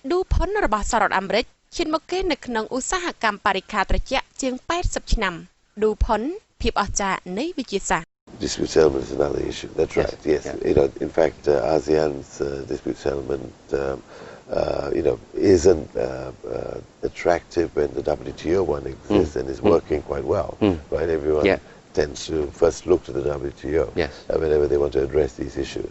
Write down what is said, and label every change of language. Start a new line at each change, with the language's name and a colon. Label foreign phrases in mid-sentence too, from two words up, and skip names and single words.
Khmer: ឌូផុនរបស់សហរដ្ឋអាមេរិកឈានមកគេនៅក្នុងឧស្សាហកម្មបរិក្ខារត្រជាក់ជាង80ឆ្នាំឌូផុនភាពអស្ចារ្យនៃវិទ្យាសាស្ត្រ
English: Dispute settlement is another issue. That's Yes. right. Yes. Yeah. In fact, ASEAN's dispute settlement, isn't attractive when the WTO one exists and is working quite well. Right. Everyone tends to first look to the WTO whenever they want to address these issues.